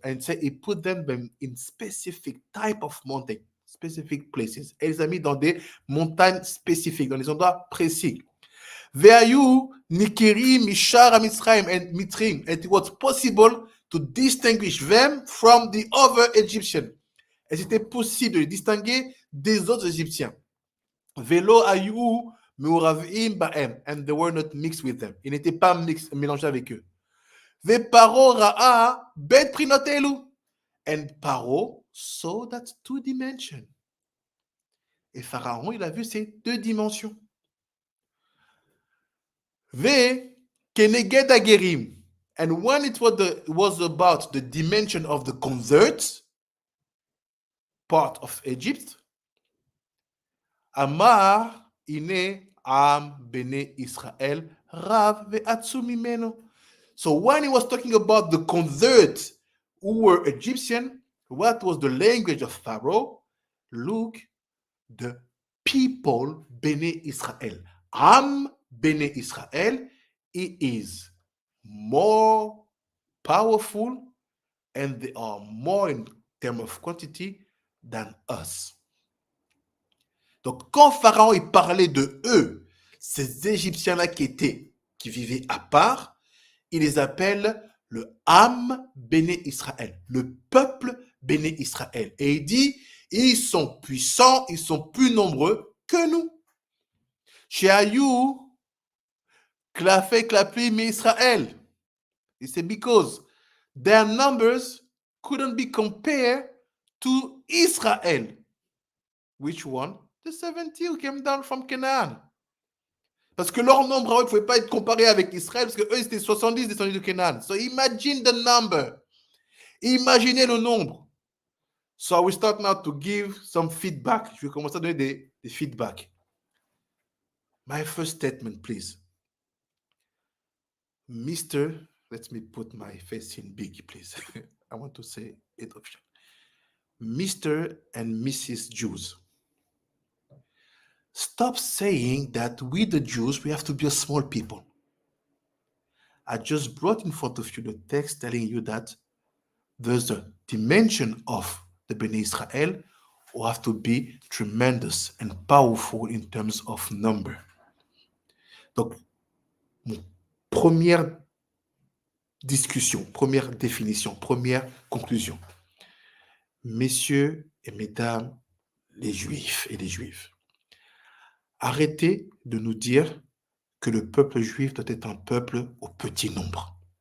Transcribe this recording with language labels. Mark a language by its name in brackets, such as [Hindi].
[English] And say he put them in specific type of mountain, specific places. [French] Et les a mis dans des montagnes spécifiques, dans des endroits précis. [Hebrew] והיו ניכרים משאר המצרים [English] and Mitrim, and it was possible to distinguish them from the other Egyptians. [French] Et c'était possible de les distinguer des autres Égyptiens. [Hebrew] Velo ayou me'uravim ba'em, [English] and they were not mixed with them. [French] Ils n'étaient pas mélangés avec eux. [Hebrew] Ve Paro ra'a bet prinotelu, [English] and Paro saw that two dimensions. [French] Et Pharaon, il a vu ces deux dimensions. [Hebrew] Ve keneged hagerim. [English] And when it was about the dimension of the convert part of Egypt, [Hebrew] Amar ine Am Bnei Israel Rav ve'atzum mimeno. [English] So when he was talking about the converts who were Egyptian, what was the language of Pharaoh? Look, the people Bnei Israel. Am Bnei Israel, he is more powerful and they are more in terms of quantity than us. [French] Donc, quand Pharaon il parlait de eux, ces Égyptiens-là qui vivaient à part, il les appelle le Am Bnei Israël, le peuple Bnei Israël. Et il dit, ils sont puissants, ils sont plus nombreux que nous. [Hebrew] Sheayu klafé klapli mi Israël. [English] He said, because their numbers couldn't be compared to Israel. Which one? The 70 who came down from Canaan. [French] Parce que leur nombre, ne pouvait pas être comparé avec Israël, parce qu'eux, c'était 70 descendus de Canaan. [English] So imagine the number. [French] Imaginez le nombre. [English] So I will start now to give some feedback. [French] Je vais commencer à donner des feedbacks. [English] My first statement, please. Mr. Let me put my face in big, please. I want to say it officially. Mr. and Mrs. Jews. Stop saying that we, the Jews, we have to be a small people. I just brought in front of you the text telling you that there's a dimension of the Bnei Israel who have to be tremendous and powerful in terms of number. [French] Donc, première discussion, première définition, première conclusion. Messieurs et mesdames, les Juifs et les Juives, arrêtez de nous dire que le peuple juif doit être un peuple au petit nombre.